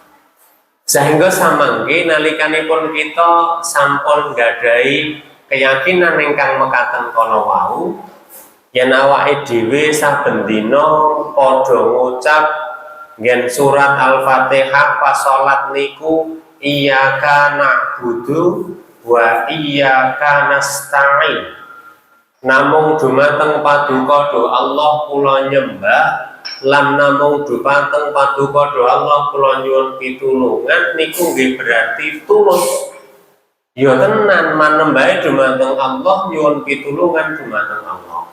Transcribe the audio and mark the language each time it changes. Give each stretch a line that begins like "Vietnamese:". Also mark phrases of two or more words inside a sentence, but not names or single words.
Javanese: Sehingga samangke nalikanipun kita sampun gadahi keyakinan ingkang mekaten kala wau yen awake dhewe saben dina padha ngucap nggen surat Al-Fatihah pas salat niku
Arabic: إياك نعبد وإياك نستعين.
Javanese: Namung dumateng paduka do Allah kula nyembah lan namung dumateng paduka do Allah kula nyuwun pitulungan niku nggih berarti tulus. Ya tenan manembahe dumateng Allah nyuwun pitulungan dumateng Allah.